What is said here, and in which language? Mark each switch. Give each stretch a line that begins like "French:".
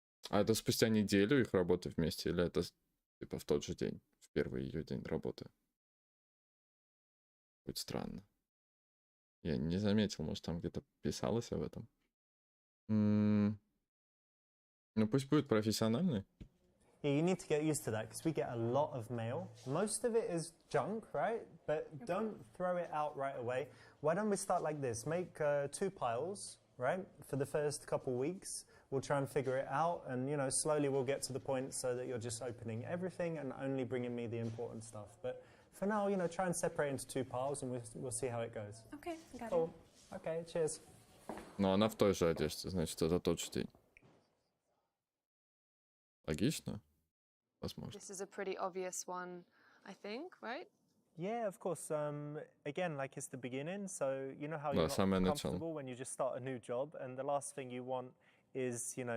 Russian: А это спустя неделю их работы вместе, или это типа в тот же день, в первый ее день работы? Будет странно. Я не заметил, может, там где-то писалось об этом. Ну, пусть будет профессиональный.
English: Yeah, you need to get used to that because we get a lot of mail. Most of it is junk, right? But don't throw it out right away. Why don't we start like this? Make 2 piles, right? For the first couple weeks, we'll try and figure it out, and you know, slowly we'll get to the point so that you're just opening everything and only bringing me the important stuff. But for now, you know, try and separate into 2 piles, and we'll see how it goes. Okay, got Cool. it. Okay, cheers.
Russian: Но она в той же одежде, значит, это тот же день. Логично? Возможно.
English: This is a pretty obvious one, I think, right? Yeah, of course. Again, like it's the beginning, so you know how
Russian: Да,
English: you're
Russian: самое
English: not
Russian: начало.
English: comfortable when you just start a new job, and the last thing you want is, you know,